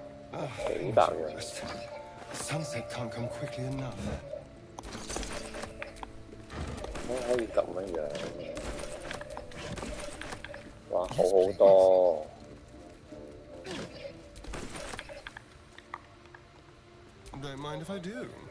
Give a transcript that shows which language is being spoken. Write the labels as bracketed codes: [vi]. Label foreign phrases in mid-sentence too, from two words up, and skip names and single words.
[yue] 幾百樣。 [en] Sunset can't come quickly enough. [yue] 可以咁樣，哇，好好多。 [en] Don't mind if I do.